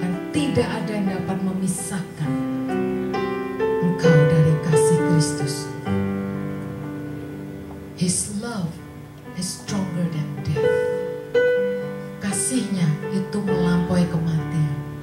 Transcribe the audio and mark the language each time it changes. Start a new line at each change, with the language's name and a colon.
Indonesian: tidak ada yang dapat memisahkan engkau dari kasih Kristus.
English: His love is stronger than death.
Indonesian: Kasihnya itu melampaui kematian.